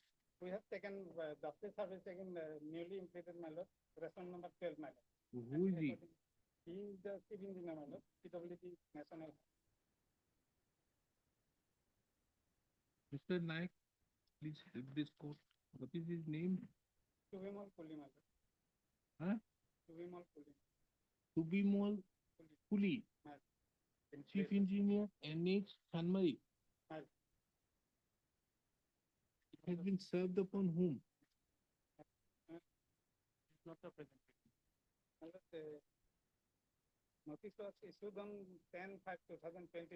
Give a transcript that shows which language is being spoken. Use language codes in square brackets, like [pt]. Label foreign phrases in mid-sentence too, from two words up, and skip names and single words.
[en] We have taken, justice service taken newly implemented, madam, response number 12, madam. Who is he? He is the chief engineer, madam, PWD National. Mr. Naik, please help this court. What is his name? Subimol Kuli, madam. Huh? Subimol Kuli. Subimol Kuli, Madam. Chief Engineer, NH Sanmari. Madam. It has been served upon whom? Not represented. Notice was issued on 10/5/2022.